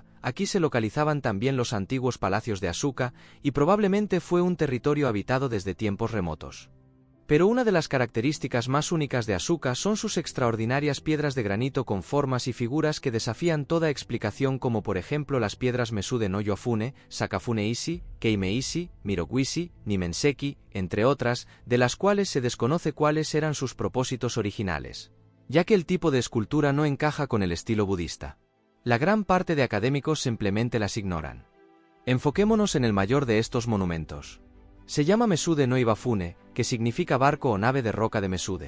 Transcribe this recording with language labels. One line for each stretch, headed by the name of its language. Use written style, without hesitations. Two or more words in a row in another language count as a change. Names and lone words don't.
Spanish: Aquí se localizaban también los antiguos palacios de Asuka, y probablemente fue un territorio habitado desde tiempos remotos. Pero una de las características más únicas de Asuka son sus extraordinarias piedras de granito con formas y figuras que desafían toda explicación, como por ejemplo las piedras Mesude no Yofune, Sakafune-ishi, Keime-ishi, Miroku-ishi, Nimenseki, entre otras, de las cuales se desconoce cuáles eran sus propósitos originales, ya que el tipo de escultura no encaja con el estilo budista. La gran parte de académicos simplemente las ignoran. Enfoquémonos en el mayor de estos monumentos. Se llama Mesude no Ibafune, que significa barco o nave de roca de Mesude.